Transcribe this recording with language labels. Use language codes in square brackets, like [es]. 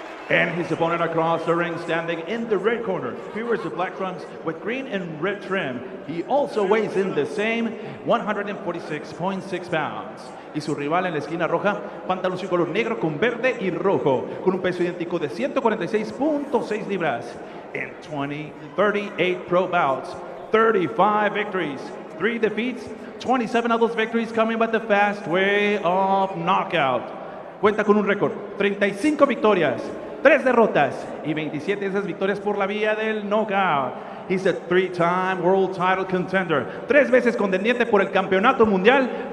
[en] And his opponent across the ring, standing in the red corner. He wears the black trunks with green and red trim. He also weighs in the same 146.6 pounds. [es] Y su rival en la esquina roja, pantalón de color negro con verde y rojo, con un peso idéntico de 146.6 libras. [en] In 38 pro bouts, 35 victories, 3 defeats, 27 of those victories coming by the fast way of knockout. [es] Cuenta con un récord, 35 victorias, 3 derrotas y 27 de esas victorias por la vía del knockout. [en] He's a 3-time world title contender. [es] 3 veces contendiente por el campeonato mundial.